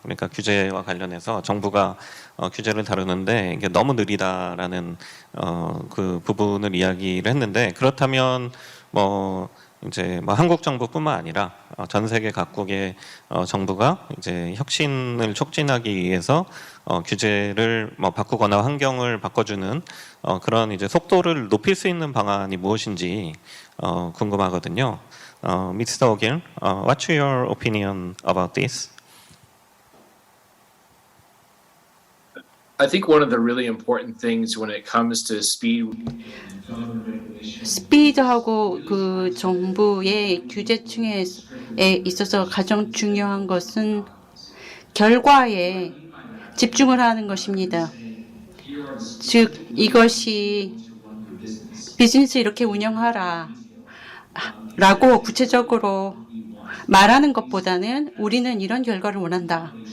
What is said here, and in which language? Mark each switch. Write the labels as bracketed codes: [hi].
[ko] 그러니까 규제와 관련해서 정부가 규제를 다루는데 이게 너무 느리다라는 그 부분을 이야기를 했는데 그렇다면 뭐 이제 뭐 한국 정부뿐만 아니라 전 세계 각국의 정부가 이제 혁신을 촉진하기 위해서 규제를 뭐 바꾸거나 환경을 바꿔주는 그런 이제 속도를 높일 수 있는 방안이 무엇인지 궁금하거든요. [en] Mr. Ogill, what's your opinion about this? I think one of the really important things when it comes to speed [ko] 스피드하고 그 정부의 규제층에 있어서 가장 중요한 것은 결과에 집중을 하는 것입니다. 즉 이것이 비즈니스 이렇게 운영하라 라고 구체적으로 말하는 것보다는 우리는 이런 결과를 원한다.